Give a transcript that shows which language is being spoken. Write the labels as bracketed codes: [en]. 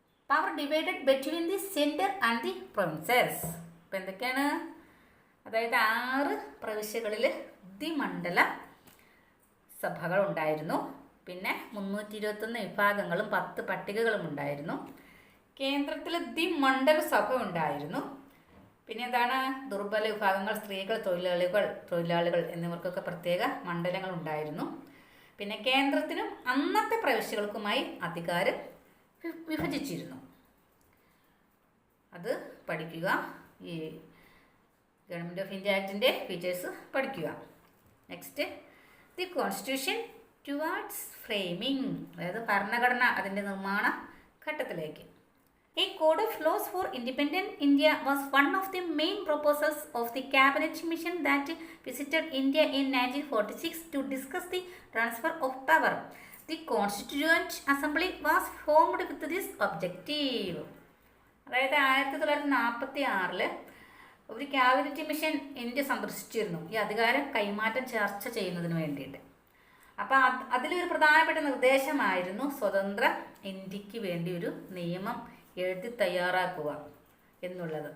[en] Power divided between the center and the provinces. [ml] ഇപ്പം എന്തൊക്കെയാണ്? അതായത് 6 പ്രവിശ്യകളിൽ ദ്വിമണ്ഡല സഭകൾ ഉണ്ടായിരുന്നു. പിന്നെ 321 വിഭാഗങ്ങളും 10 പട്ടികകളും ഉണ്ടായിരുന്നു. കേന്ദ്രത്തിൽ ദ്വിമണ്ഡല സഭ ഉണ്ടായിരുന്നു. പിന്നെ എന്താണ്? ദുർബല വിഭാഗങ്ങൾ, സ്ത്രീകൾ, തൊഴിലാളികൾ എന്നിവർക്കൊക്കെ പ്രത്യേക മണ്ഡലങ്ങൾ ഉണ്ടായിരുന്നു. പിന്നെ കേന്ദ്രത്തിനും അന്നത്തെ പ്രവിശ്യകൾക്കുമായി അധികാരം വിഭജിച്ചിരുന്നു. അത് പഠിക്കുക. ഈ ഗവൺമെൻറ് ഓഫ് ഇന്ത്യ ആക്ടിൻ്റെ ഫീച്ചേഴ്സ് പഠിക്കുക. Next, [en] the constitution towards framing, [ml] അതായത് ഭരണഘടന അതിൻ്റെ നിർമ്മാണ ഘട്ടത്തിലേക്ക്. [en] A code of laws for independent India was one of the main proposals of the cabinet mission that visited India in 1946 to discuss the transfer of power. The Constituent Assembly was formed with this objective. [ml] അതായത് 1946 ഒരു cabinet mission India സന്ദർശിച്ചിരുന്നു ഈ അധികാരം കൈമാറ്റം ചർച്ച ചെയ്യുന്നതിന് വേണ്ടിയിട്ട്. അപ്പോൾ അതിലൊരു പ്രധാനപ്പെട്ട നിർദ്ദേശമായിരുന്നു സ്വതന്ത്ര ഇന്ത്യക്ക് വേണ്ടി ഒരു നിയമം എഴുതി തയ്യാറാക്കുക എന്നുള്ളത്.